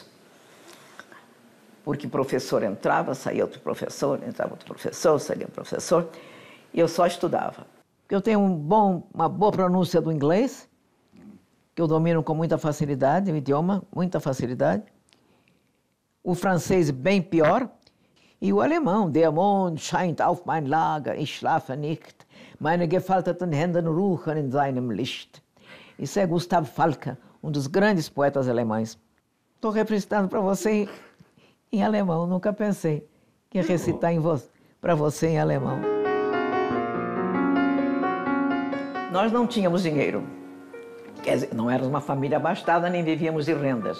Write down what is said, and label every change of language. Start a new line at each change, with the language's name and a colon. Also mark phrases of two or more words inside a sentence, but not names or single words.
Portuguese: Porque professor entrava, saía outro professor, entrava outro professor, saía outro professor, e eu só estudava. Eu tenho uma boa pronúncia do inglês, que eu domino com muita facilidade, o idioma, muita facilidade. O francês bem pior, e o alemão,
German: der Mond scheint auf mein Lager, ich schlafe nicht, meine gefalteten Hände ruhen in seinem Licht.
Portuguese: Isso é Gustav Falke, um dos grandes poetas alemães. Estou representando para você em alemão, nunca pensei que ia recitar para você em alemão. Nós não tínhamos dinheiro. Quer dizer, não éramos uma família abastada, nem vivíamos de rendas.